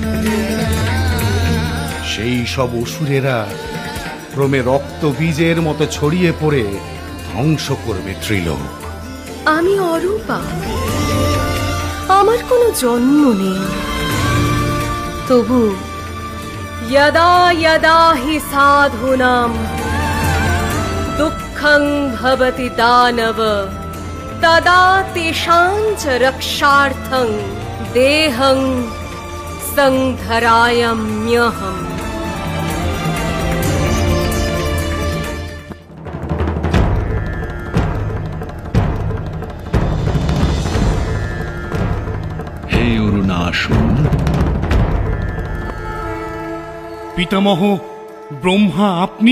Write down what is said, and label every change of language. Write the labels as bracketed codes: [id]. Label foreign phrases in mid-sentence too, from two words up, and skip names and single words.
[bn] সেই সব অসুরেরা ক্রমে রক্ত বীজের মতো ছড়িয়ে পড়ে ধ্বংস করবে ত্রিলোক। আমি অরূপা, আমার কোনো জন্ম নেই, তবু [sa] यदा यदा हि साधूनां दुःखं भवति दानव तदा तेषां च रक्षार्थं देहं संधराम्यहम्। [bn] হে অরুণাসুর, পিতামহ, ব্রহ্মা আপনি?